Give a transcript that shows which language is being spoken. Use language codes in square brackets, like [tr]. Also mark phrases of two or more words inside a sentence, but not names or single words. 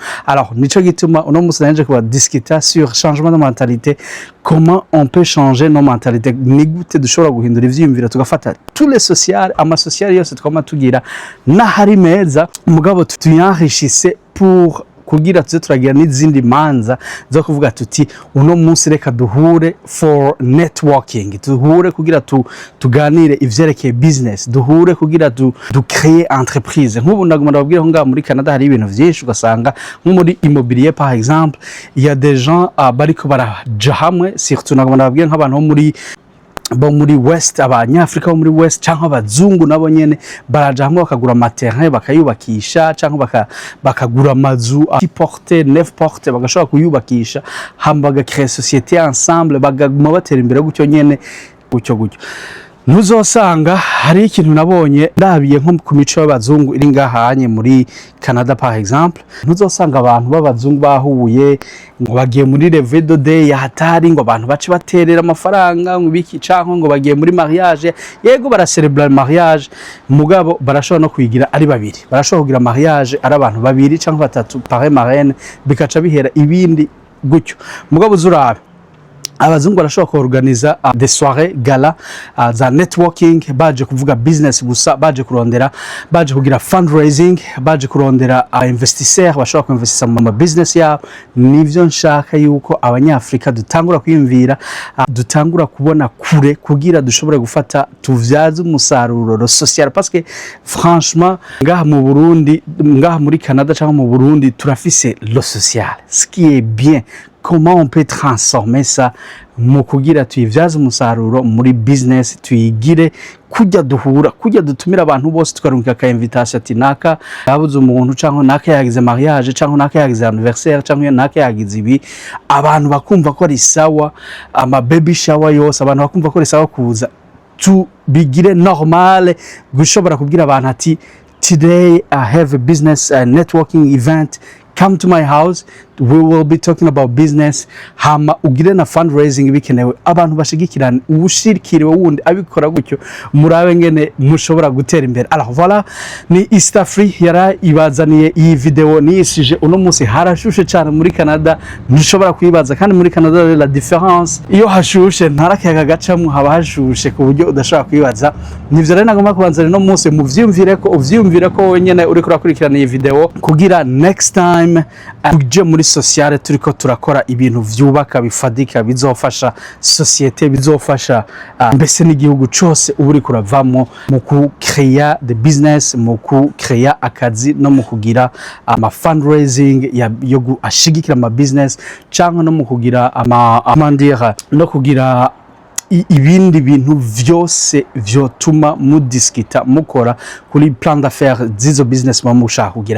[rn] Alors nico gituma uno musi nanje kuba [fr] discuter sur changement de mentalité, comment on peut changer nos mentalités, [rn] ni gute dushobora guhindura ivyiyumviro tugafata [fr] tous les sociales, [rn] ama sociale yose twama tugira na hari meza, mugabo tuyanrishise pour kugira tuze turagira n'izindi manza zo kuvuga tuti uno munsi reka duhure [en] for networking, [rn] duhure kugira tuganire ivyerekeye business, duhure kugira [fr] créer entreprise. [rn] Nk'ubu ndagomba ndababwira ngo muri Canada hari ibintu vyinshi ugasanga nko muri immobilier [fr] par exemple, il y a des gens [rn] bariko baraja hamwe, surtout ndagomba ndababwira nk'abantu bo muri West, abanyafrika bo muri West cyangwa abazungu nabo nyene baraja hamwe bakagura amaterrain bakayubakisha, cyangwa bakagura amazu 10 porte 9 porte bagashobora kuyubakisha, hamba bagakrea [fr] société ensemble, [rn] bagaguma batera imbere gutyo nyene gutyo. Ntuzosanga hari ikintu nabonye ndabiye nko ku mico y'abazungu iri ngahanye muri Canada [fr] par exemple, [rn] ntuzosanga abantu b'abazungu bahuye ngo bagiye muri levée de day hatari ngo abantu bace baterera amafaranga ngo biki, canke ngo bagiye muri mariage. Yego baracelebrate mariage, mugabo barashobora no kuyigira ari babiri, barashobora kugira mariage ari abantu babiri canke batatu [fr] parrain marraine, [rn] bikaca bihera ibindi gutyo. Mugabo zurabe abazungu barashobora kuorganiza [fr] des soirées gala [rn] za networking, baje kuvuga business gusa, baje kurondera, baje kugira fundraising, baje kurondera investisseurs bashobora kuinvestisa mu business yabo. Nivyo nshaka yuko abanyafrika dutangura kwiyumvira, dutangura kubona kure kugira dushobore gufata tuvyaze umusaruro social, [fr] parce que franchement [rn] ngaha mu Burundi, ngaha muri Canada cyangwa mu Burundi turafise lo social, [fr] ce qui est bien. Comment on peut transformer ça [rn] mu kugira tuyivyaze umusaruro muri business, tuyigire kujya duhura, kujya dutumira abantu bose tukarungika ka invitation ati naka yabuze umuntu cyangwa naka yagize mariage cyangwa naka yagize anniversaire cyangwa naka yagize ibi, abantu bakumva ko ari sawa, ama [en] baby shower [rn] yose abantu bakumva ko ari sawa kuza bigire normal, gushobora kubwira abantu ati [en] today I have a business networking event, come to my house, we will be talking about business. [rn] Hama ugire na fundraising bikenewe, abantu bashigikirana, ubushirikire wundi abikora gutyo, murabe ngene mushobora gutera imbere. [fr] Alors voilà, [rn] ni East Africa yara ibazaniye iyi video niyisije uno munsi. Harashushe cyane muri Canada, ntushobora kwibaza kandi muri Canada [fr] la différence [rn] iyo hashushe ntarakayaga gacamwe haba hashushe ku buryo udashobora kwibaza. Nivyo rero nagomba kubanzana no munsi uvyumvire ko wenyene uri kurakurikirana iyi video kugira [en] next time [rn] tuje muri sociale turiko turakora ibintu vyubaka bifadika bizofasha societe, bizofasha mbese n'igihugu cyose uburi kuravamo mu kucreate [en] the business, [rn] mu kucreate akazi no mu kugira ama fundraising yo ashigikira ama business cyangwa no mu kugira amandira no kugira ibindi bintu vyose vyotuma mudiskita mukora kuri [fr] plan d'affaires [rn] z'izo business mushaka kugira.